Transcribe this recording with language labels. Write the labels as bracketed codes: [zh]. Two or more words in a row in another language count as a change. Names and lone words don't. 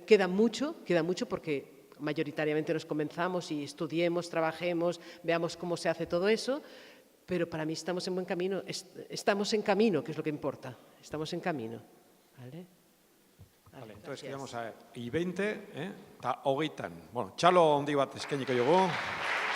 [es] Queda mucho porque mayoritariamente nos comenzamos y estudiemos, trabajemos, veamos cómo se hace todo eso, pero para mí estamos en buen camino, estamos en camino, que es lo que importa, estamos en camino. ¿Vale? Vale, entonces quedamos a I20, [eu] eta hogeitan. Bueno, txalo handi bat eskainiko dugu.